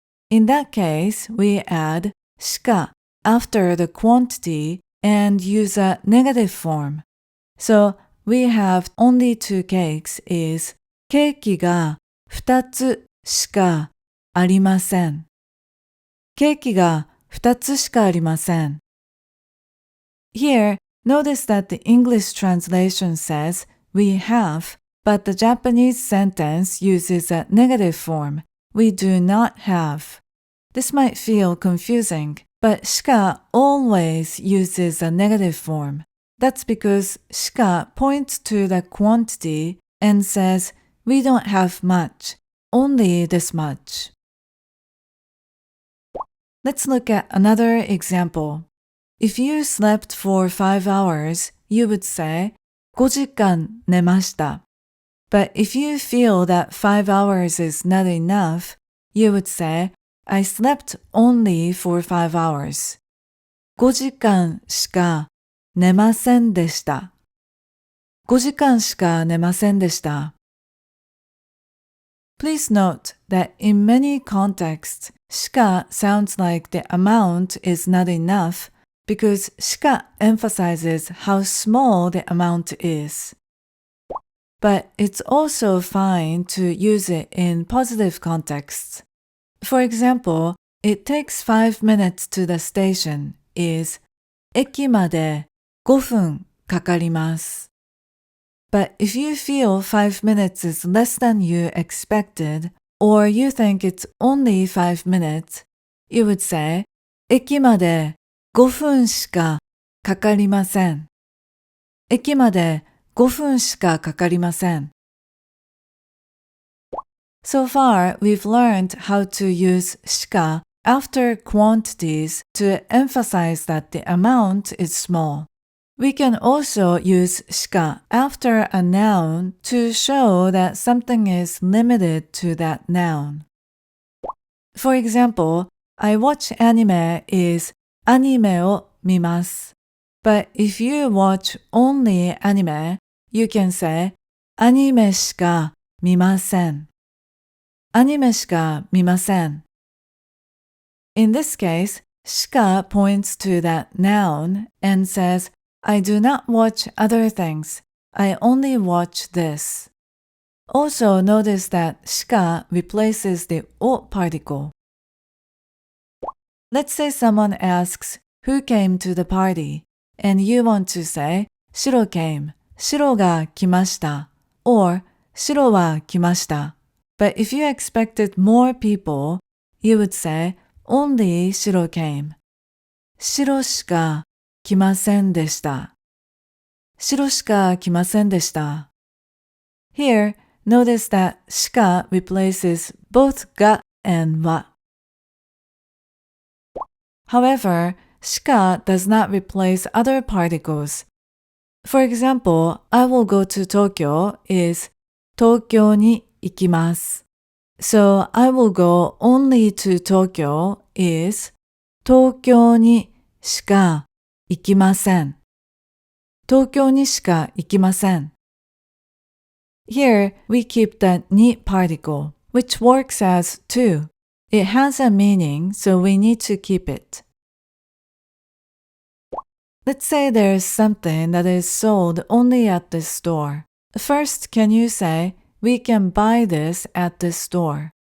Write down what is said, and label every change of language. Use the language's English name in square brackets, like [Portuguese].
[English] In that case, we add shika after the quantity and use a negative form. So we have only 2 cakes is [Japanese] ケーキが2つしかありません。ケーキが2つしかありません。 [English] Here, notice that the English translation says we have, but the Japanese sentence uses a negative form. We do not have. This might feel confusing, but shika always uses a negative form. That's because shika points to the quantity and says we don't have much, only this much. Let's look at another example. If you slept for 5 hours, you would say [Japanese] 5時間寝ました. [English] But if you feel that 5 hours is not enough, you would say I slept only for 5 hours. [Japanese] 5時間しか寝ませんでした。 5時間しか寝ませんでした。 [English] Please note that in many contexts, shika sounds like the amount is not enough because shika emphasizes how small the amount is. But it's also fine to use it in positive contexts. For example, it takes 5 minutes to the station is [Japanese] 駅まで5分かかります。 [English] But if you feel 5 minutes is less than you expected, or you think it's only 5 minutes, you would say [Japanese] 駅まで5分しかかかりません。駅まで5分しかかかりません。 [English] So far, we've learned how to use shika after quantities to emphasize that the amount is small. We can also use shika after a noun to show that something is limited to that noun. For example, I watch anime is [Japanese] アニメを見ます. [English] But if you watch only anime, you can say [Japanese] アニメしか見ません。アニメしか見ません。 [English] In this case, shika points to that noun and says, I do not watch other things. I only watch this. Also notice that shika replaces the o particle. Let's say someone asks, who came to the party? And you want to say, Shiro came. [Japanese] Shiroが来ました.Or, Shiroは来ました. [English] But if you expected more people, you would say, only Shiro came. [Japanese] Shiro しか来ませんでした。Shiro しか来ませんでした。 [English] Here, notice that shika replaces both ga and wa. However, shika does not replace other particles. For example, I will go to Tokyo is [Japanese] 東京に行きます. [English] So I will go only to Tokyo is [Japanese] 東京にしか行きません。東京にしか行きません。 [English] Here we keep the ni particle, which works as to. It has a meaning, so we need to keep it. Let's say there's something that is sold only at this store. First, can you say, we can buy this at this store?